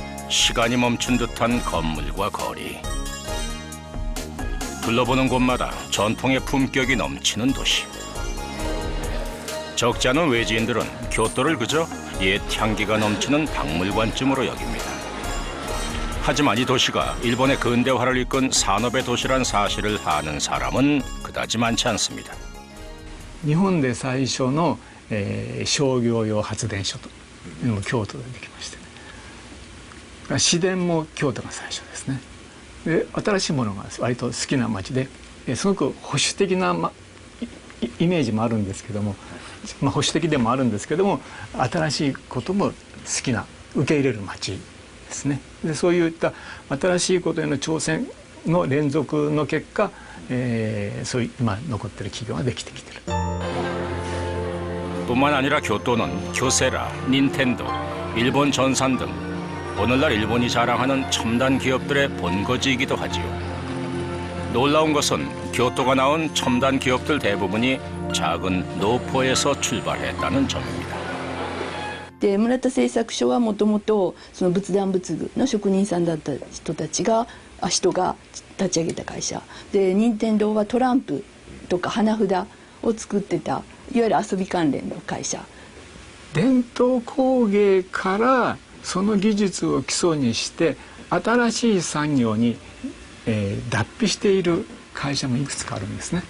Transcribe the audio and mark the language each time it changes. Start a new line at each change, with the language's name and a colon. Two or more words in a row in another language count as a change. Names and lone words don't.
Korean: 시간이 멈춘 듯한 건물과 거리. 둘러보는 곳마다 전통의 품격이 넘치는 도시. 적지 않은 외지인들은 교토를 그저 옛 향기가 넘치는 박물관쯤으로 여깁니다. 하지만 이 도시가 일본의 근대화를 이끈 산업의 도시란 사실을 아는 사람은 그다지 많지 않습니다.
Japanese: 日本で最初の、商業用発電所というのも京都でできましてね、市電も京都が最初ですね。で新しいものが割と好きな街で、すごく保守的な、イメージもあるんですけども、保守的でもあるんですけども、新しいことも好きな受け入れる街ですね。でそういった新しいことへの挑戦の連続の結果、そういう今残ってる企業ができてきてる。
Korean: 뿐만 아니라 교토는 교세라, 닌텐도, 일본 전산 등 오늘날 일본이 자랑하는 첨단 기업들의 본거지이기도 하지요. 놀라운 것은 교토가 나온 첨단 기업들 대부분이 작은 노포에서 출발했다는 점입니다.
Japanese: で村田製作所はもともとその仏壇仏具の職人さんだった人が立ち上げた会社で、任天堂はトランプとか花札を作ってたいわゆる遊び関連の会社。伝統工芸からその技術を基礎にして新しい産業に、脱皮している会社もいくつかあるんですね。